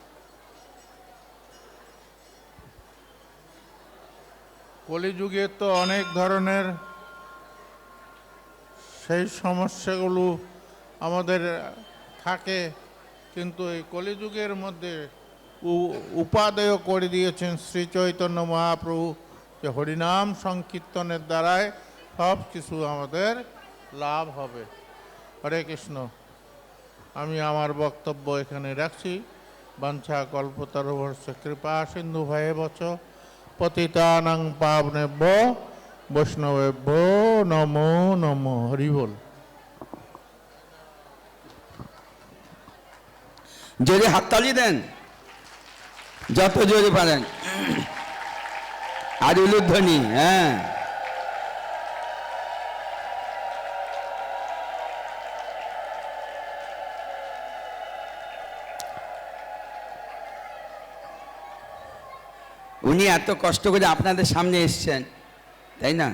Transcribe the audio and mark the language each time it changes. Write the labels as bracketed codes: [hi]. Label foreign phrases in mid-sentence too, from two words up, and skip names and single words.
[bn] কলিযুগে তো অনেক ধরনের সেই সমস্যাগুলো আমাদের থাকে, কিন্তু এই কলিযুগের মধ্যে উপাদেয় করে দিয়েছেন শ্রী চৈতন্য মহাপ্রভু যে হরিনাম সংকীর্তনের দ্বারাই সব কিছু আমাদের লাভ হবে। হরে কৃষ্ণ। আমি আমার বক্তব্য এখানে রাখছি। [sa] वाञ्छा कल्पतरुभ्यश्च कृपा सिन्धु भयेवच पतितानां पावनेभ्यो वैष्णवेभ्यो नमो नमो। [bn] হরি বল। জোরে হাততালি দেন, যত জোরে পারেন, আর উলুধ্বনি। হ্যাঁ, উনি এত কষ্ট করে আপনাদের সামনে এসছেন, তাই না?